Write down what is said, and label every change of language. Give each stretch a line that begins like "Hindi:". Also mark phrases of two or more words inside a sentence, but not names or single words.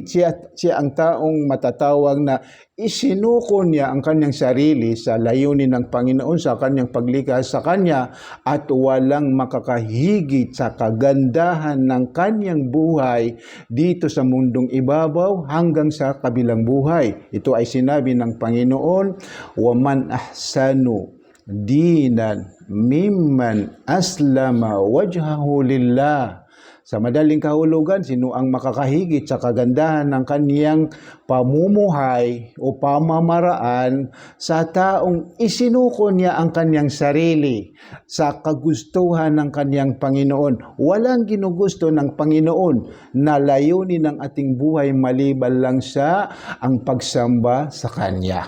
Filipino: Siya ang taong matatawag na isinuko niya ang kanyang sarili sa layunin ng Panginoon, sa kanyang paglikha sa Kanya, at walang makakahigit sa kagandahan ng kanyang buhay dito sa mundong ibabaw hanggang sa kabilang buhay. Ito ay sinabi ng Panginoon,
Arabic: "ومن أحسن دينا ممن أسلم وجهه لله."
Filipino: Sa madaling kahulugan, sino ang makakahigit sa kagandahan ng kaniyang pamumuhay o pamamaraan sa taong isinuko niya ang kaniyang sarili sa kagustuhan ng kaniyang Panginoon. Walang ginugusto ng Panginoon na layunin ng ating buhay maliban lang sa ang pagsamba sa Kanya.